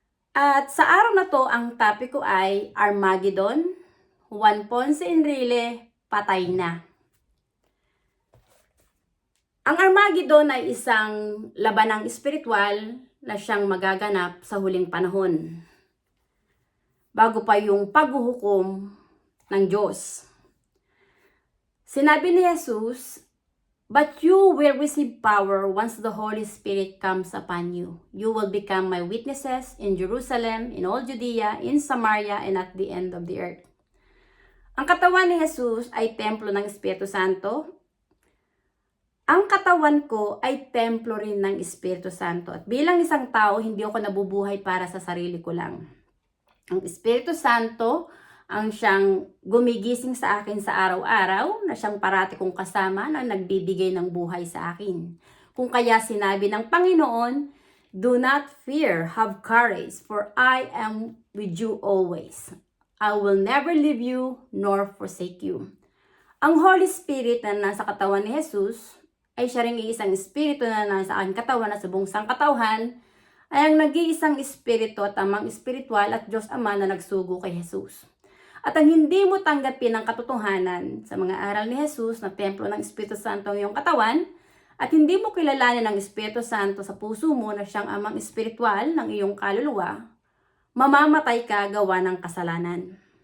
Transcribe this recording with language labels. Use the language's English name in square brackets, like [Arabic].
[Filipino] At sa araw na to, ang topic ko ay Armageddon, Juan Ponce Enrile, patay na. Ang Armageddon ay isang labanang espiritual na siyang magaganap sa huling panahon, bago pa yung paghuhukom ng Diyos. Sinabi ni Jesus, [English] "But you will receive power once the Holy Spirit comes upon you. You will become my witnesses in Jerusalem, in all Judea, in Samaria, and at the end of the earth." [Filipino] Ang katawan ni Jesus ay templo ng Espiritu Santo. Ang katawan ko ay templo rin ng Espiritu Santo. At bilang isang tao, hindi ako nabubuhay para sa sarili ko lang. Ang Espiritu Santo ang siyang gumigising sa akin sa araw-araw, na siyang parati kong kasama, na nagbibigay ng buhay sa akin. Kung kaya sinabi ng Panginoon, [English] "Do not fear, have courage, for I am with you always. I will never leave you nor forsake you." [Filipino] Ang Holy Spirit na nasa katawan ni Jesus ay siya ring iisang espiritu na nasa aking katawan na sa buong sangkatauhan, ay ang nag-iisang espiritu at amang espiritual at Diyos Ama na nagsugo kay Jesus. At ang hindi mo tanggapin ang katotohanan sa mga aral ni Jesus na templo ng Espiritu Santo ang iyong katawan, at hindi mo kilalanin ang Espiritu Santo sa puso mo na siyang amang espiritual ng iyong kaluluwa, mamamatay ka gawa ng kasalanan.